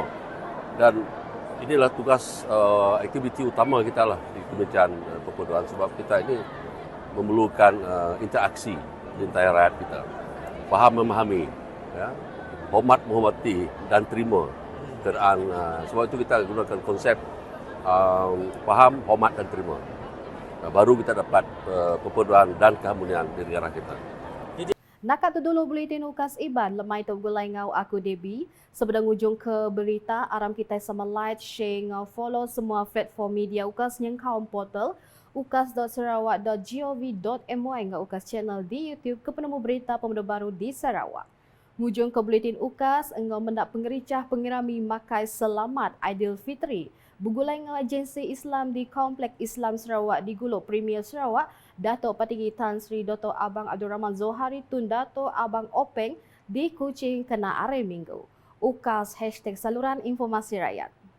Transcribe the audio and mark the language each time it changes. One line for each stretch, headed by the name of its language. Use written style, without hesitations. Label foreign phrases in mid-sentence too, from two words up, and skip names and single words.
Malay: Dan inilah tugas aktiviti utama kita lah di Kementerian Perpaduan sebab kita ini memerlukan interaksi di antara rakyat kita. Faham memahami, ya, hormat menghormati dan terima. Sebab itu kita gunakan konsep faham, hormat dan terima. Baru kita dapat perpaduan dan keharmonian di negara kita.
Iban: Nakat tu dulu Buletin Ukas Iban lemai tu gulai ngau aku Debbie. Sebelum ujung ke berita, aram kita sama
English: like, share,
Iban: ngau follow semua platform media Ukas yang kaum portal ukas.sarawak.gov.my ngau Ukas channel di YouTube ke penemu berita pemuda baru di Sarawak. Ngujung ke Buletin Ukas, engau mendak pengericah pengirami makai selamat Aidilfitri. Bugulai ngau agensi Islam di Komplek Islam Sarawak di Gulok Premier Sarawak, Datuk Petinggi Tan Sri Dr. Abang Abdul Rahman Zohari Tun Datuk Abang Openg di Kuching kena hari Minggu.
Malay: Ukas #saluran informasi rakyat.